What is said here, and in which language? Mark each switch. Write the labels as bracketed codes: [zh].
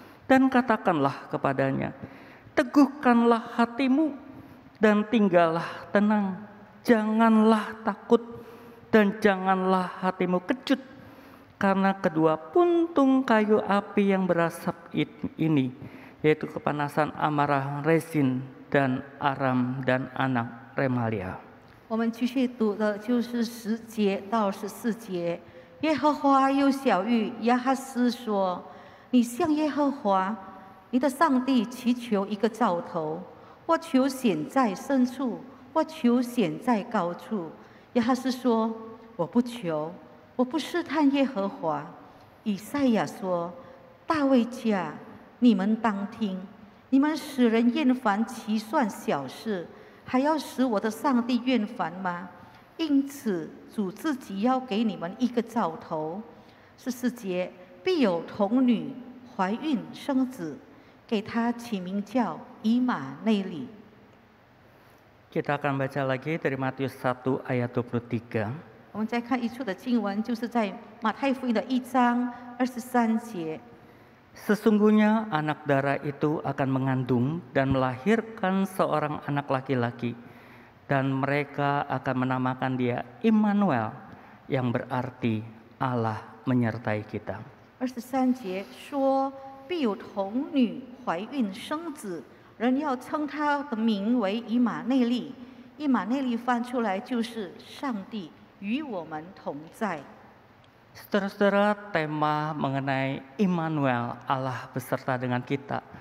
[id] Dan katakanlah kepadanya, teguhkanlah hatimu dan tinggallah tenang. Janganlah takut dan janganlah hatimu kecut. Karena kedua puntung kayu api yang berasap ini, yaitu kepanasan amarah Rezin dan Aram dan anak Remalia. [zh] 我们继续读的就是10节到14节。耶和华又晓谕亚哈斯说：“你向耶和华你的上帝祈求一个兆头。或求显在深处，或求显在高处。亚哈斯说：“我不求，我不试探耶和华。” 以赛亚说：“大卫家，你们当听，你们使人厌烦其算小事，还要使我的上帝厌烦吗？因此，主自己要给你们一个兆头。 14节，必有童女怀孕生子，给他起名叫以马内利。” [id] Kita akan baca lagi dari Matius 1 ayat 23. [zh] 我们再看一处的经文，就是在马太福音的1章23节。 [id] Sesungguhnya anak darah itu akan mengandung dan melahirkan seorang anak laki-laki, dan mereka akan menamakan dia Immanuel, yang berarti Allah menyertai kita. [zh] 23节说：“必有童女怀孕生子，人要称他的名为以马内利。” 以马内利翻出来就是上帝与我们同在。 [id] Saudara-saudara, tema mengenai Immanuel, Allah beserta dengan kita.